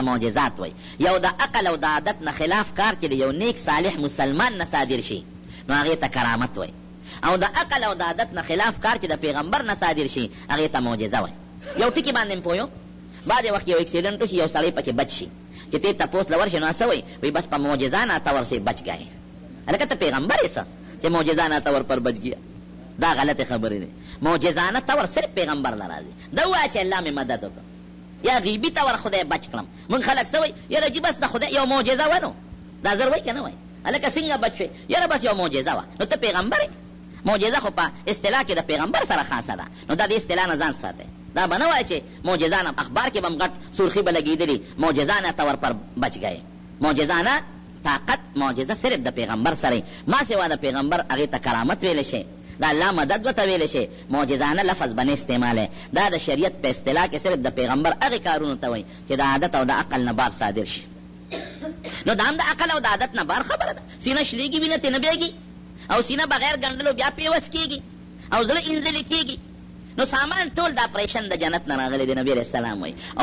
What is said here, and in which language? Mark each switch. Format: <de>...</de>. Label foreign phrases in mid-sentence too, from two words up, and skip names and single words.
<ps>معجزات وایي یو د عقل او د عادت نه خلاف کار چې د یو نیک صالح مسلمان نه صادر شي نو هغې ته کرامت وایي او د عقل او د عادت نه خلاف کار چې د پیغمبر نه صادر شي هغې ته معجزه وایي یو ټکي باندې م پوه بعضې وخت یو اکسیډنټ وشي یو سړی پکې بچ شي چې ته تپوس له ورشي نو څه وایي وایي بس په معجزه ناته ورسې</ps> <ur>بچ گئے</ur> <ps>هلکه ته پیغمبر یې څه چې</ps> <ur>معجزانه طور پر بچ گیا</ur> <ps>دا غلط خبرې دی معجزانه طور صرف پیغمبر له راځي دا ووایه چې الله مې مدد وکړه یا غیبي طور خدای بچ کړم موږ خلک څه وایي یاره جي بس د خدای یو معجزه وه نو دا زر وایي که نه وایي هلکه څنګه بچ شوې یاره بس یو معجزه وه نو ته پیغمبر یې معجزه خو په اصطلاح کې د پیغمبر سره خاصه ده نو دا د اصطلاح نه ځان ساتئ دا به نه وایي چې معجزانه اخبار کې به م غټ سرخي به لګېدلي</ps> <ur>معجزانه طور پر بچ گئے</ur> <ps>معجزانه طاقت معجزه صرف د پیغمبر سره ما سوا د پیغمبر هغې ته کرامت ویلی شي دا الله مدد ورته ویلی شي معجزانه لفظ به نه استعمالی دا د شریعت په اصطلاح کې صرف د پیغمبر هغې کارونو ته وایي چې د عادت او د عقل نه بار صادر شي نو دا هم د عقل او د عادت نه بار خبره ده سینه شلیږي وینه ترې نه بیږي او سینه بغیر ګنډلو بیا پیوس کېږي او زړه انځلې کېږي نو سامان ټول د اپریشن د جنت نه راغلی دی نبي علیه السلام وایي او</ps>